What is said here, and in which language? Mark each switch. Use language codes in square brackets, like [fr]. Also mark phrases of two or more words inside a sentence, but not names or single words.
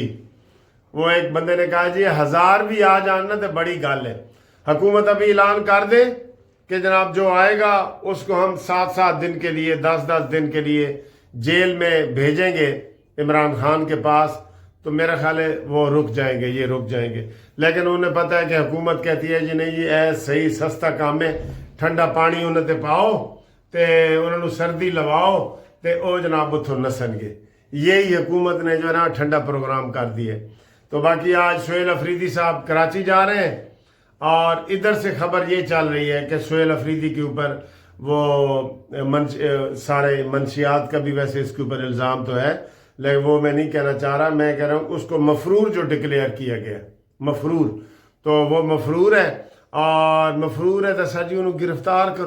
[ur] وہ ایک بندے نے کہا جی 1000 [pa] بھی آ جاننا تو بڑی گل ہے، [ur] حکومت ابھی اعلان کر دے کہ جناب جو آئے گا اس کو ہم 7 دن کے لیے، 10 دن کے لیے جیل میں بھیجیں گے عمران خان کے پاس، تو میرا خیال ہے وہ رک جائیں گے، یہ رک جائیں گے۔ لیکن انہیں پتہ ہے کہ حکومت کہتی ہے جی نہیں یہ صحیح سستا کام ہے، [pa] ٹھنڈا پانی انہیں تے پاؤ تے انہوں نے سردی لواؤ تے او جناب اتھوں نسن گے۔ [ur] یہی حکومت نے جو ہے نا ٹھنڈا پروگرام کر دی ہے۔ تو باقی آج سہیل افریدی صاحب کراچی جا رہے ہیں، اور ادھر سے خبر یہ چل رہی ہے کہ سہیل افریدی کے اوپر وہ سارے منشیات کا بھی ویسے اس کے اوپر الزام تو ہے، لیکن وہ میں نہیں کہنا چاہ رہا، میں کہہ رہا ہوں اس کو مفرور جو ڈکلیئر کیا گیا، مفرور، تو وہ مفرور ہے، اور مفرور ہے تو سر جی [pa] انہوں گرفتار کرو۔